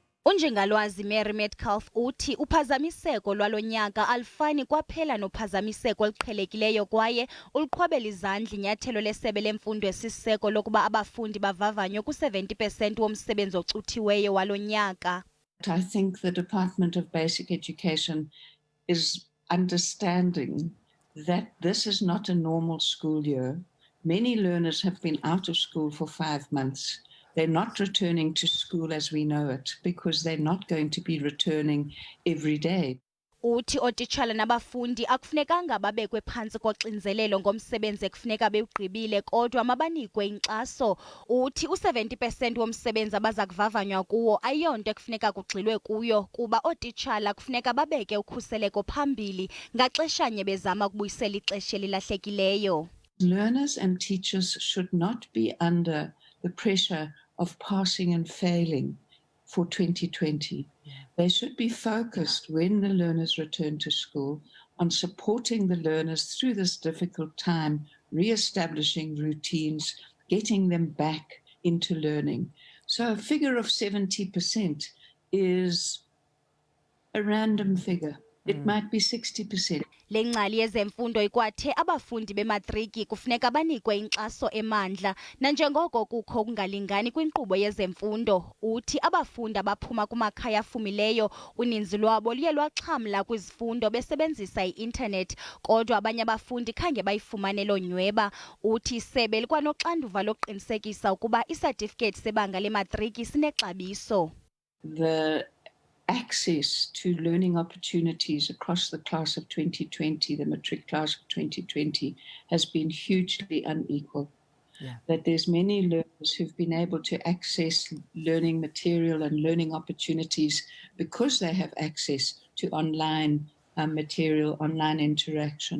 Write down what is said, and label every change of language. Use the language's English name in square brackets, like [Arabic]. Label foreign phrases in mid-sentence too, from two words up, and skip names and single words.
[Xhosa] uNjingalwazi Mary Metcalfe uthi uphazamiseko lwalo nyaka alifani kwaphela nophazamiseko oluqhelekileyo kwaye uliqhwabel'izandla inyathelo lesebe lemfundo esisiseko lokuba abafundi bavavanywe ku70% womsebenzi ocuthiweyo walo nyaka. [English] I think the Department of Basic Education is understanding that this is not a normal school year. Many learners have been out of school for 5 months. They're not returning to school as we know it because they're not going to be returning every day. [Xhosa] Uthi ootitshala nabafundi akufunekanga babekwe phantsi koxinzelelo ngomsebenzi ekufuneka bewugqibile kodwa mabanikwe inkxaso. Uthi u70% womsebenzi abaza kuvavanywa kuwo ayiyonto ekufuneka kugxilwe kuyo kuba ootitshala kufuneka babeke ukhuseleko phambili ngaxeshanye bezama ukubuyisela ixesha elilahlekileyo. [English] Learners and teachers should not be under the pressure of passing and failing for 2020. They should be focused when the learners return to school on supporting the learners through this difficult time, re-establishing routines, getting them back into learning. So a figure of 70% is a random figure. It might be 60%. [Xhosa] Ingcali yezemfundo ikwathe abafundi bematriki kufuneka banikwe inkxaso emandla nanjengoko kukho ukungalingani kwinkqubo yezemfundo. Uthi abafundi abaphuma kumakhaya afumileyo uninzi lwabo luye lwaxhamla kwizifundo besebenzisa i-intanethi kodwa abanye abafundi khange bayifumane loo nyweba. Uthi isebe likwanoxanduva lokuqinisekisa ukuba isatifiketi sebanga lematriki sinexabiso. [English] The access to learning opportunities across the class of 2020, the matric class of 2020, has been hugely unequal. That there's many learners who've been able to access learning material and learning opportunities because they have access to online material, online interaction.